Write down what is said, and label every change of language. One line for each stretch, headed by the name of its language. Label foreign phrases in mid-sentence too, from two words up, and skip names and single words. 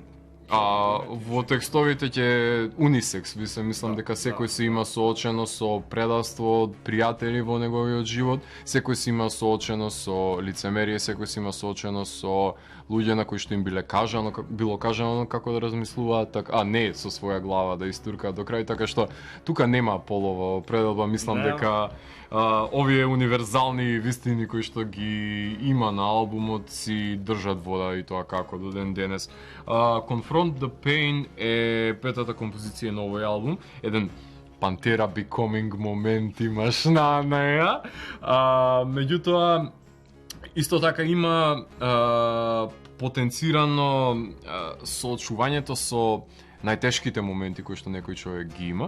Macedonian: Во текстовите ќе унисекс, мислам дека секој се има соочено со предавство од пријатели во неговиот живот, секој се има соочено со лицемерие, секој се има соочено со луѓе на кои што им било кажано како да размислуваат, а не со своја глава да истуркаат до крај, така што тука нема полова пределба, мислам дека овие универзални вистини кои што ги има на албумот си држат вода и тоа како до ден денес. Confront the Pain е петата композиција на овој албум, еден Пантера Becoming момент имаш на неа. Меѓутоа исто така има потенцирано соочувањето со најтешките моменти кои што некој човек ги има.